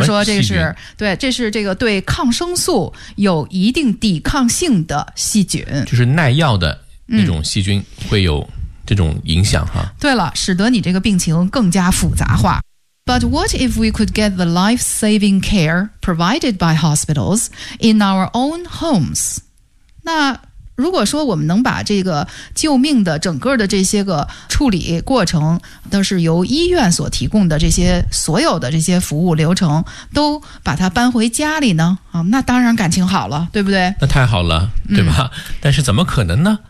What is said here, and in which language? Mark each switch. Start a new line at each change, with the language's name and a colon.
Chinese: 比如说这个是，对，这是这个对抗生素有一定抵抗性的细菌，就是耐药的那种细菌会有这种影响哈。对了，使得你这个病情更加复杂化。
English: But what if we could get the life-saving care provided by hospitals in our own homes?
Chinese: 那如果说我们能把这个救命的整个的这些个处理过程都是由医院所提供的这些所有的这些服务流程都把它搬回家里呢，啊，那当然感情好了，对不对？那太好了，对吧，嗯，但是怎么可能呢？